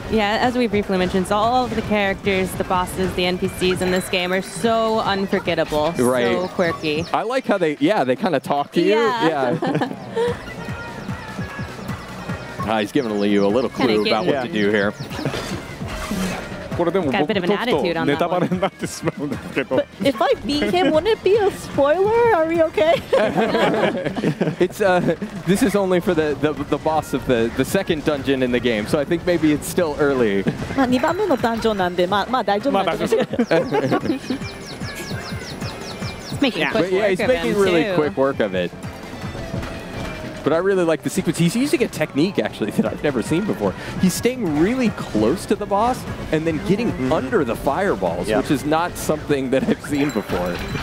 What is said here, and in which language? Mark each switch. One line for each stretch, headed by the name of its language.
English: Yeah, as we briefly mentioned, so all of the characters, the bosses, the NPCs in this game are so unforgettable, so quirky. I like how they kind of talk to you. Yeah. He's giving you a little clue about what to do here.
Japanese: これでも僕とネタバレになってしまうんですけど。
English: But if I beat him, wouldn't it be a spoiler? Are we okay? It's this is only for the boss of the second dungeon in the game, so I think maybe it's still early.
Japanese: まあ2番目のダンジョンなんで、まあ大丈夫なんです。
English: He's making quick work he's making really quick work of it. But I really like the sequence. He's using a technique, actually, that I've never seen before. He's staying really close to the boss and then getting under the fireballs, which is not something that I've seen before.